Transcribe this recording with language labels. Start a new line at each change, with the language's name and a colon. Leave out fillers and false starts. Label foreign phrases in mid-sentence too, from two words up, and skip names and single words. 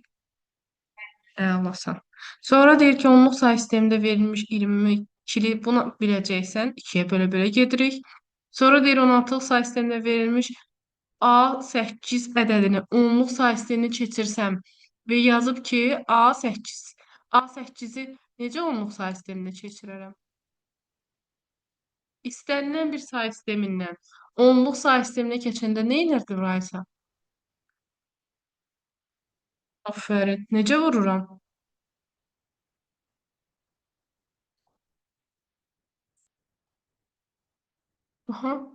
Azerbaijani: Əlasan. Sonra deyir ki, onluq say sistemində verilmiş 22-li bunu biləcəksən. 2-yə bölə-bölə gedirik. Sonra deyir 16-lıq say sistemində verilmiş A8 ədədini onluq say sisteminə keçirsəm və yazıb ki, A8. A8-i necə onluq say sisteminə keçirərəm? İstənilən bir say sistemindən onluq say sisteminə keçəndə nə edirdi Raysa? Aferin. Necə vururam? Aha.